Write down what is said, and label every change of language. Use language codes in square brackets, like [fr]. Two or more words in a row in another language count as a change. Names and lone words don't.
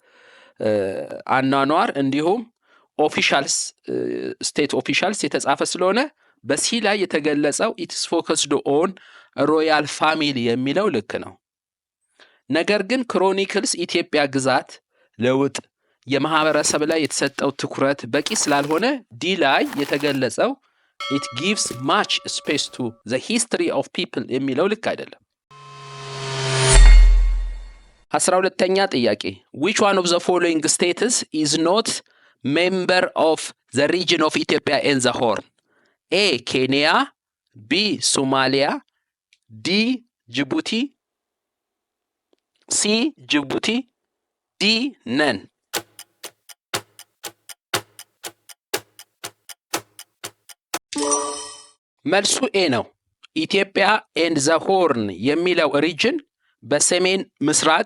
[am] አኗኗር እንዲሁም [en] officials state officials [am] የተጻፈ ስለሆነ በሲ ላይ የተገለጸው [en] its focused on royal family [am] የሚለው ልክ ነው። ነገር ግን ክሮኒክልስ ኢትዮጵያ ግዛት ለውጥ የማህበረሰብ ላይ የተሰጠው ትኩረት በቂ ስላልሆነ ዲ ላይ የተገለጸው [en] it gives much space to the history of people [am] የሚለው ልክ አይደለም። [en] 12ኛ ጥያቄ which one of the following states is not member of the region of Ethiopia and the Horn? A. ኬንያ B. ሶማሊያ D. ጅቡቲ C. ጅቡቲ D. [am] ነን። መልሱ ኤ ነው። ኢትዮጵያ ኤንድ ዘ ሆርን የሚለው ሪጅን በሰሜን ምስራቅ